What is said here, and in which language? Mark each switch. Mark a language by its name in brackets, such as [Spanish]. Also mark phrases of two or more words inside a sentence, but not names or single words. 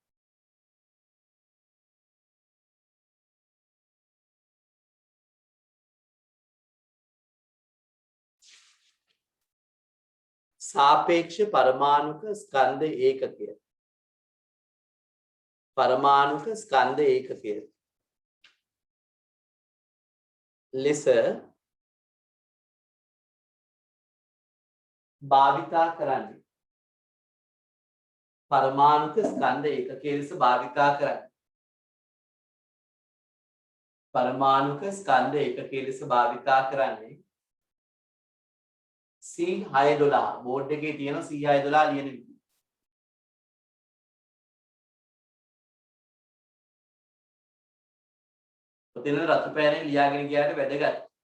[Sinhala] සාපේක්ෂ පරමාණුක ස්කන්ධ ඒකකය. පරමාණුක ස්කන්ධ ඒකකය ලෙස භාවිතා කරන්නේ. පරමාණුක ස්කන්ධ ඒකකය ලෙස භාවිතා කරන්නේ. පරමාණුක ස්කන්ධ ඒකකය ලෙස භාවිතා කරන්නේ C612 බෝඩ් එකේ තියෙන C612 ලියන විදිහ. ඔතන රතු පෑනේ ලියාගෙන ගියාට වැදගත්.